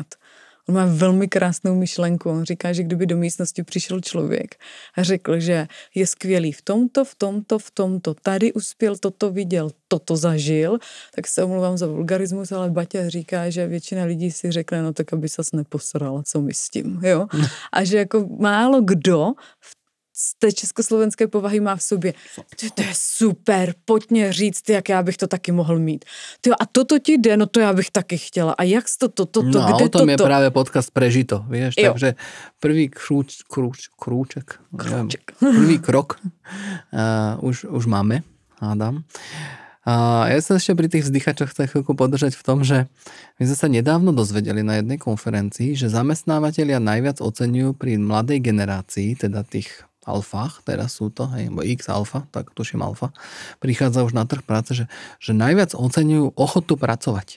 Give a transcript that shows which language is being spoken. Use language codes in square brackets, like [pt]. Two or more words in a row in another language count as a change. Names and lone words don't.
[cs] On má velmi krásnou myšlenku. On říká, že kdyby do místnosti přišel člověk a řekl, že je skvělý v tomto, tady uspěl, toto viděl, toto zažil, tak se omlouvám za vulgarismus, ale Baťa říká, že většina lidí si řekne, no tak aby ses neposral, co my s tím, jo? A že jako málo kdo z té československé povahy má v sobě. To je super, pojďme říct, jak já bych to taky mohl mít. Tyjo, a toto ti jde, no to já bych taky chtěla. A jak jsi to, no kde a o tom toto? [sk] je právě podcast Prežito, vieš, takže prvý prvý krok už máme, hádam. A ja sa ešte pri tých vzdychačoch chcem chvíľku podržať v tom, že my sme sa nedávno dozvedeli na jednej konferencii, že zamestnávateľia najviac oceňujú pri mladej generácii, teda tých alfách, teraz sú to, alebo X alfa, tak tuším alfa, prichádza už na trh práce, že najviac oceňujú ochotu pracovať.